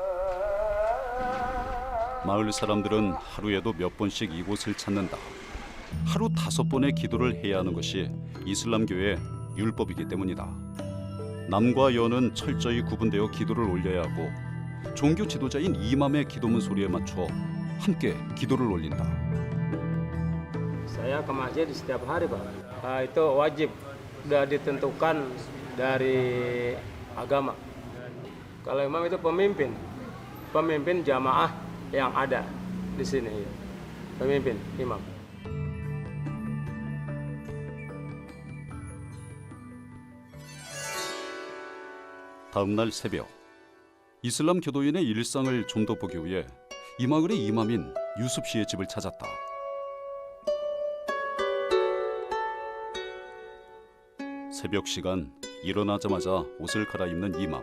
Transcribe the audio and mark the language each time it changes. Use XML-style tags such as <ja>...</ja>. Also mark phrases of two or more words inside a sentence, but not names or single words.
<ko>마을 사람들은 하루에도 몇 번씩 이곳을 찾는다. 하루 5번의 기도를 해야 하는 것이 이슬람교의 율법이기 때문이다. 남과 여는 철저히 구분되어 기도를 올려야 하고 종교 지도자인 이맘의 기도문 소리에 맞춰 함께 기도를 올린다.</ko> <id>Saya ke masjid setiap hari, Pak. Itu wajib, sudah ditentukan dari agama. Kalau imam itu pemimpin jamaah yang ada di sini, pemimpin imam.</id> <ko>다음 날 새벽, 이슬람 교도인의 일상을 좀 더 보기 위해 이 마을의 이맘인 유습 씨의 집을 찾았다. 새벽 시간, 일어나자마자 옷을 갈아입는 이맘.</ko>